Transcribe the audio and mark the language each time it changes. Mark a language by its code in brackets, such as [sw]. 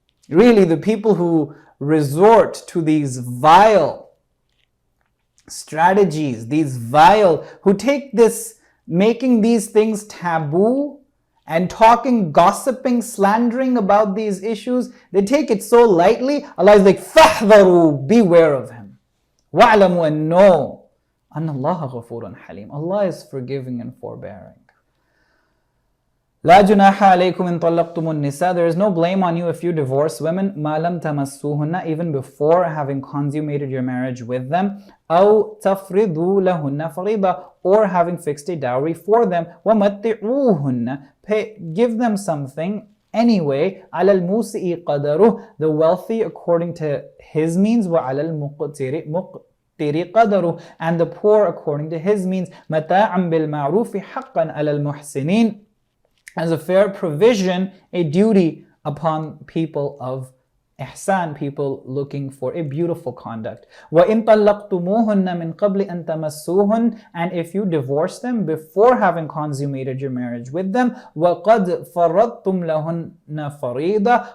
[en] Really, the people who resort to these vile strategies, who take this, making these things taboo and talking, gossiping, slandering about these issues, they take it so lightly. Allah is like, فَاحْذَرُوا. Beware of him. [ar] وَاعْلَمُوا [en] and know [ar] أَنَّ اللَّهَ غَفُورٌ حَلِيمٌ. [en] Allah is forgiving and forbearing. [ar] لا جناح عليكم إن طلقتم النساء. [en] There is no blame on you if you divorce women. [ar] ما لم تمسوهن. [en] Even before having consummated your marriage with them. [ar] أو تفرضوا لهن فريضة. [en] Or having fixed a dowry for them. [ar] ومتعوهن. [en] Give them something anyway. [ar] على الموسئ قدره. [en] The wealthy according to his means. [ar] وعلى المقتر قدره. [en] And the poor according to his means. [ar] متاعا بالمعروف حقا على المحسنين. [en] As a fair provision, a duty upon people of ihsan, people looking for a beautiful conduct. [ar] وَإِن طَلَّقْتُمُوهُنَّ مِن قَبْلِ أَن تَمَسُّوهُنَّ. [en] And if you divorce them before having consummated your marriage with them, [ar] وَقَدْ فَرَضْتُمْ لَهُنَّ فَرِيضَةً.